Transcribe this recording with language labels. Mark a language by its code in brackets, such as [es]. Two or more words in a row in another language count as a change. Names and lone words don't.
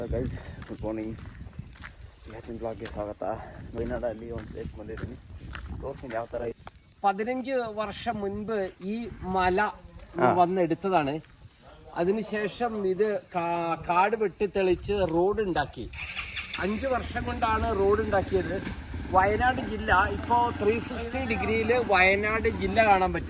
[en] guys good morning. [kn] ಇವತ್ತಿನ ಬ್ಲಾಗ್ಗೆ ಸ್ವಾಗತ. ವಯನಾಡಲ್ಲಿ ಒಂದು ಪ್ಲೇಸ್ ಬಂದಿದ್ದೀನಿ, ತೋರಿಸ್ತೀನಿ ಯಾವ ಥರ. [ml] 15 വർഷം മുൻപ് ഈ മല വന്നെടുത്തതാണ്. അതിനുശേഷം ഇത് കാട് വെട്ടിത്തെളിച്ച് റോഡ് ഉണ്ടാക്കി. 5 വർഷം കൊണ്ടാണ് റോഡ് ഉണ്ടാക്കിയത്. വയനാട് ജില്ല ഇപ്പോൾ 360 ഡിഗ്രിയിൽ വയനാട് ജില്ല കാണാൻ പറ്റും.